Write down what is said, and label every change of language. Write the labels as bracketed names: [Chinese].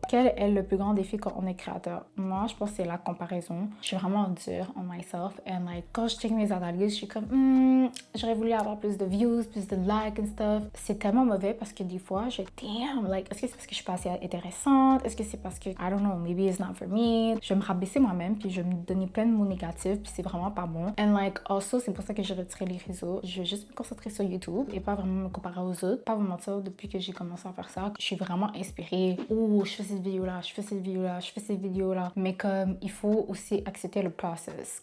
[French] Quel est le plus grand défi quand on est créateur? Moi, je pense que c'est la comparaison. Je suis vraiment dure [English] on myself. And like, [French] quand je check mes analyses, je suis comme, j'aurais voulu avoir plus de views, plus de likes [English] and stuff. [French] C'est tellement mauvais parce que des fois, damn, like, est-ce que c'est parce que je suis pas assez intéressante? Est-ce que c'est parce que, [English] I don't know, maybe it's not for me? [French] Je vais me rabaisser moi-même, puis je vais me donner plein de mots négatifs, puis c'est vraiment pas bon. [English] And like, also, [French] c'est pour ça que j'ai retiré les réseaux. Je vais juste me concentrer sur YouTube et pas vraiment me comparer aux autres. Pas vous mentir, depuis que j'ai commencé à faire ça, je suis vraiment inspirée. Oh, je fais cette vidéo-là, je fais cette vidéo-là, je fais cette vidéo-là. Mais comme, il faut aussi accepter le process.